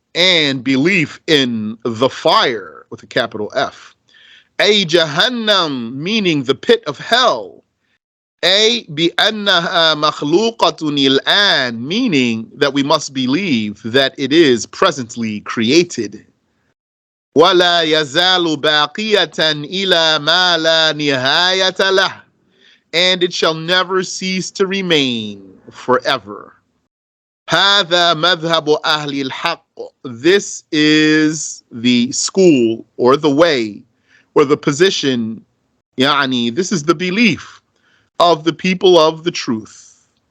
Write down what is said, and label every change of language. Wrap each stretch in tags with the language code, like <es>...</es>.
<en>And belief in the fire, with a capital F.</en> <ar>أي جهنم,</ar> <en>meaning the pit of hell.</en> <ar>أي بأنها مخلوقة الآن,</ar> <en>meaning that we must believe that it is presently created.</en> <ar>ولا يزال باقية إلى ما لا نهاية له.</ar> <en>And it shall never cease to remain forever.</en> <ar>هذا مذهب أهل الحق.</ar> <en>This is the school or the way or the position, this is the belief of the people of the truth.</en>